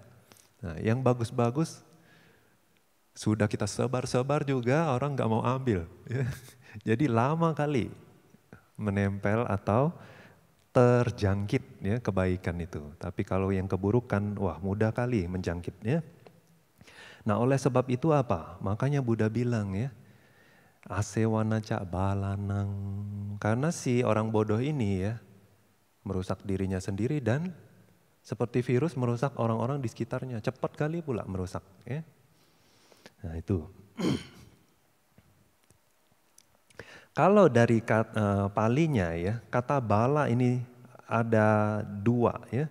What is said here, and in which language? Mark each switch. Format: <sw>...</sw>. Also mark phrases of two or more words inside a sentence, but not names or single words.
<id>Nah, yang bagus-bagus sudah kita sebar-sebar juga orang nggak mau ambil. Ya. Jadi lama kali menempel atau terjangkit ya kebaikan itu. Tapi kalau yang keburukan, wah mudah kali menjangkitnya. Nah oleh sebab itu apa? Makanya Buddha bilang ya,</id> <pi>asewana ca balanang.</pi> <id>Karena si orang bodoh ini ya, merusak dirinya sendiri dan seperti virus merusak orang-orang di sekitarnya. Cepat kali pula merusak ya. Nah itu. Kalau dari palinya ya, kata bala ini ada dua ya.</id>